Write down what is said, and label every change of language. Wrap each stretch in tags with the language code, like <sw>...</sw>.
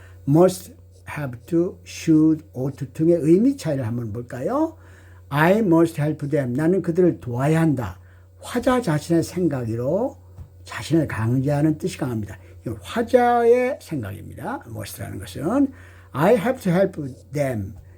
<ko>must, have to, should, ought to 등의 의미 차이를 한번 볼까요?</ko> <en>I must help them.</en> <ko>나는 그들을 도와야 한다. 화자 자신의 생각으로 자신을 강제하는 뜻이 강합니다. 화자의 생각입니다.</ko> <en>must라는 것은 I have to help them.</en>